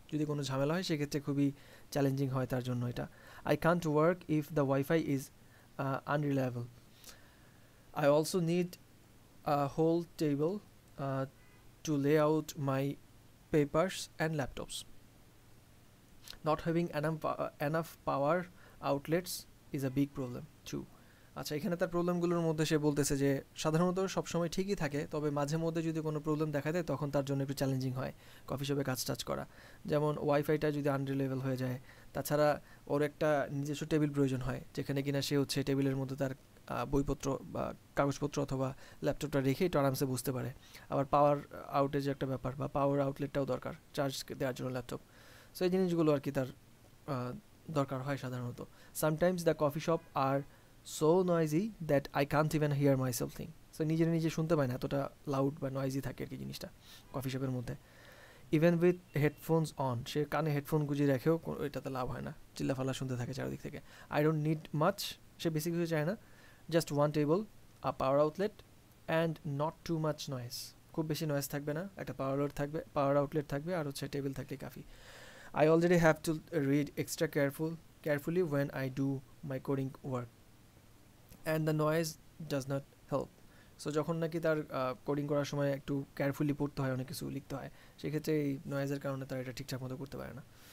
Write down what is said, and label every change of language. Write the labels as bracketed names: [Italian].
[Bangla] যদি কোনো ঝামেলা হয় সেক্ষেত্রে খুবই চ্যালেঞ্জিং হয় তার জন্য এটা। [English] I can't work if the Wi-Fi is unreliable. I also need a whole table to lay out my papers and laptops. not having enough power outlets is a big problem too. [Bangla] আচ্ছা, এখানে তার প্রবলেমগুলোর মধ্যে সে বলতেছে যে সাধারণত সবসময় ঠিকই থাকে, তবে মাঝে মধ্যে যদি কোনো প্রবলেম দেখা দেয় তখন তার জন্য একটু চ্যালেঞ্জিং হয় কফি শপে কাজ টাজ করা। যেমন ওয়াইফাইটা যদি আনরিলেবল হয়ে যায়, তাছাড়া ওর একটা নিজস্ব টেবিল প্রয়োজন হয় যেখানে কিনা সে হচ্ছে টেবিলের মধ্যে তার বইপত্র বা কাগজপত্র অথবা ল্যাপটপটা রেখে একটু আরামসে বুঝতে পারে। আবার পাওয়ার আউটেজের একটা ব্যাপার বা পাওয়ার আউটলেটটাও দরকার চার্জ দেওয়ার জন্য ল্যাপটপ। সো এই জিনিসগুলো আর কি তার দরকার হয় সাধারণত। [English] Sometimes the coffee shop are so noisy that I can't even hear myself think. [Bangla] So নিজে শুনতে পায় না, এতটা লাউড বা নয়েজি থাকে আর কি জিনিসটা কফি শপের মধ্যে। [English] even with headphones on, [Bangla] সে কানে হেডফোন গুঁজিয়ে রেখেও এটাতে লাভ হয় না, চিল্লাফাল্লা শুনতে থাকে চারিদিক থেকে। [English] I don't need much, [Bangla] সে বেশি কিছু চায় না, [English] Just one table, a power outlet and not too much noise. [Bangla] খুব বেশি নয়েজ থাকবে না, একটা পাওয়ার আউটলেট থাকবে আর হচ্ছে টেবিল থাকলে কাফি। [English] I already have to read extra carefully when I do my coding work and the noise does not help. [Bangla] So যখন নাকি তার কোডিং করার সময় একটু কেয়ারফুলি পড়তে হয়, অনেক কিছু লিখতে হয়, সেক্ষেত্রে এই নয়েজের কারণে তার এটা ঠিকঠাক মতো করতে পারে না।